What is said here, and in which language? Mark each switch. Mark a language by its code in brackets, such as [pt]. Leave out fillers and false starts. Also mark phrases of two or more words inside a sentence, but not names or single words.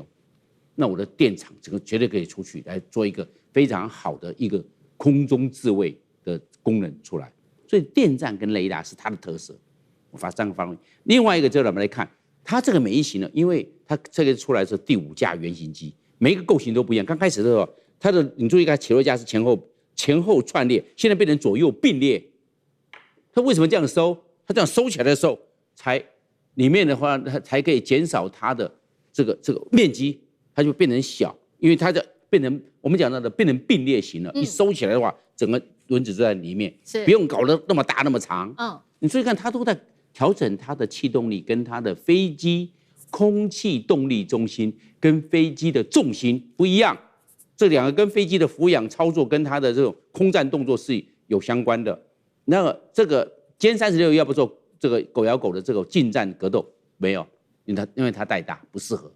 [zh] 那我的電廠這個絕對可以出去來做一個非常好的一個空中自衛的功能出來。所以電站跟雷達是它的特色。我發3個發動機，另外一個就我們來看。它這個每一型呢，因為它這個出來是第5架原型機，每一個構型都不一樣。剛開始的時候，它的你注意看，起落架是前後前後串列，現在變成左右並列。它為什麼這樣收？它這樣收起來的時候，才裡面的話，它才可以減少它的這個面積，它就變成小，因為它就变成我們講到的变成並列型了。一收起來的話，整個輪子就在裡面，不用搞得那麼大那麼長。你注意看，它都在調整它的氣動力跟它的飛機空氣動力中心跟飛機的重心不一樣。這兩個跟飛機的俯仰操作跟它的這種空戰動作是有相關的。那麼這個歼36要不做這個狗咬狗的這個近戰格鬥沒有，因為它太大不適合。